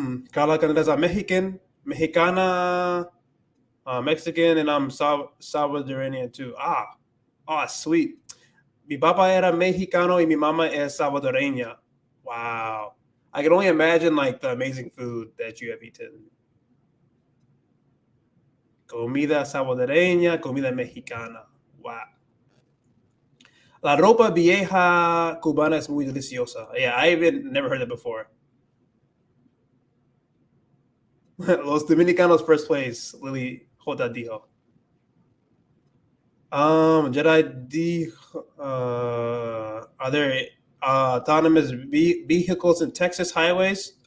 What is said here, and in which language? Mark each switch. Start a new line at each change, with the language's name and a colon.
English: Carla Canadesa, mexicana, Mexican, and I'm Salvadorian too. Sweet.
Spanish: Mi papá era mexicano y mi mamá es salvadoreña.
English: Wow. I can only imagine like the amazing food that you have eaten.
Spanish: Comida salvadoreña, comida mexicana. Wow. La ropa vieja cubana es muy deliciosa.
English: Yeah, I even never heard that before.
Spanish: Los Dominicanos first place, Lily J dijo.
English: Jedi dijo, are there autonomous vehicles in Texas highways?